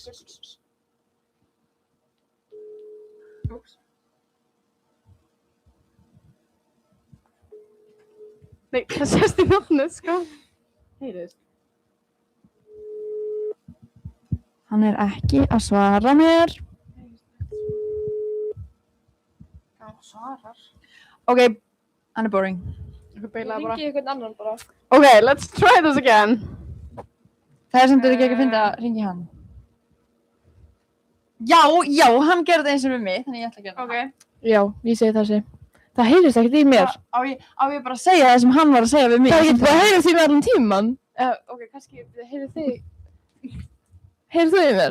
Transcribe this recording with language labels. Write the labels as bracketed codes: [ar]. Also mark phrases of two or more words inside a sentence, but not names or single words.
[is] Nei, það sést í nafnið, sko. Heyrist. Hann er ekki að svara mér. Já, svarar. Ok, hann er boring. Ég beilaði bara. Ringi einhvern annan bara. [en] Ok, let's try this again. [is] Það er samt ekki að finna að ringi hann. Já, hann gerði það eins og við mig, þannig ég ætla að gera það. Ok. Já, ég segi þessi. Það heyrist ekkert í mér. Á ég bara að segja það sem hann var að segja við mig? Það er ekki bara að heyra því með allan tíman. Ok, kannski heyrðu þig. Heyrðu þú í mér?